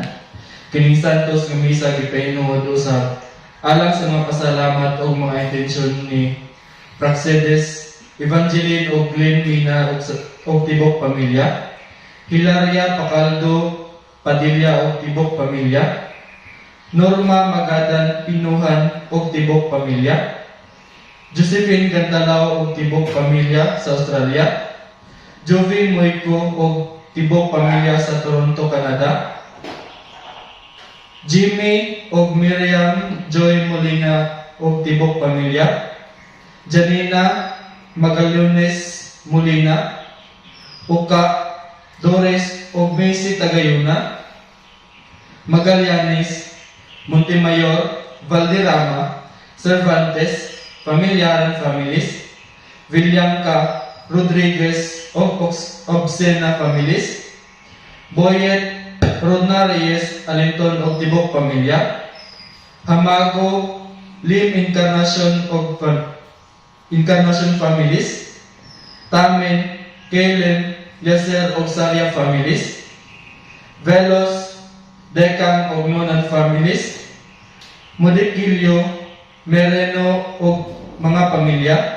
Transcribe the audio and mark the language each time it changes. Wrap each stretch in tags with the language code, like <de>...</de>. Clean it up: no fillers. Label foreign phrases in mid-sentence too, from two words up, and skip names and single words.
<ceb>Kining santos nga misa gipahinuod usab alang sa mga pasalamat o mga intensyon ni Praxedes Evangeline o Glenn Mina o Tibok Pamilya, Hilaria Pacaldo Padilla o Tibok Pamilya, Norma Magadan Pinuhan o Tibok Pamilya, Josephine Gandalao o Tibok Pamilya sa Australia, Jovi Moico o Tibok Pamilya sa Toronto, Canada, Jimmy o Miriam Joy Molina o Tibok Pamilya, Janina Magallones Molina, Uka Dores o Messi Tagayuna, Magallanes Montemayor Valderrama Cervantes Familiaran Families, Villanca Rodriguez o Obsena Families, Boyet Rodna Reyes Alinton o Tibok Pamilya, Hamago Lim Incarnation Families, Tamen Kellen Yaser o Saria Families, Velos Dekang o Nonan Families, Modekilyo Mereno o mga pamilya,</ceb>